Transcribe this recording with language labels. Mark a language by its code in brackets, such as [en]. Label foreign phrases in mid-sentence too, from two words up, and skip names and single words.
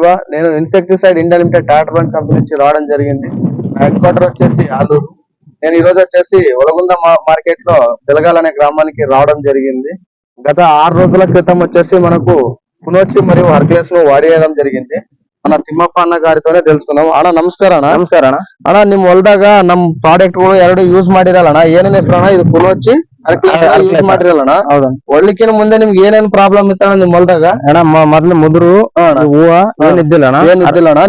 [te] నేను ఇన్సెక్టిసైడ్ ఇండియా లిమిటెడ్ టాటా బండ్ కంపెనీ నుంచి రావడం జరిగింది. నా హెడ్ క్వార్టర్ వచ్చేసి ఆలూరు. నేను ఈ రోజు వచ్చేసి ఒలగుంద మార్కెట్ లో తెలగాల అనే గ్రామానికి రావడం జరిగింది. గత 6 రోజుల క్రితం వచ్చేసి మనకు కునోచి మరియు హర్క్యులస్ ను వాడేయడం జరిగింది. మన ತಿಮ್ಮಪ್ಪ ಅಣ್ಣ ಗಾರಿತೋನೆ తెలుసుకుందాం. [kn] ಅಣ್ಣ ನಮಸ್ಕಾರ ಅಣ್ಣ. ನಮಸ್ಕಾರ ಅಣ್ಣ. ಅಣ್ಣ ನಿಮ್ ಹೊಲದಾಗ ನಮ್ ಪ್ರಾಡಕ್ಟ್ ಗಳು ಎರಡು ಯೂಸ್ ಮಾಡಿರಲ್ಲ ಅಣ್ಣ. ಏನೇನ್ ಹೆಸರು ಅಣ್ಣ? ಇದು ಕುನೋಚಿ ಯೂಸ್ ಮಾಡಿರಲ್ಲ ಅಣ್ಣ. ಹೌದಾ? ಒಳ್ಳಿಕಿನ ಮುಂದೆ ನಿಮ್ಗೆ ಏನೇನ್ ಪ್ರಾಬ್ಲಮ್ ಇತ್ತಣ್ಣ ನಿಮ್ ಹೊಲದಾಗ? ಅಣ್ಣ ಮೊದ್ಲು ಮುದುರು ಹೂವ ಏನಿದ್ದಿಲ್ಲ ಅಣ್ಣ. ಏನಿದ್ದಿಲ್ಲ ಅಣ್ಣ.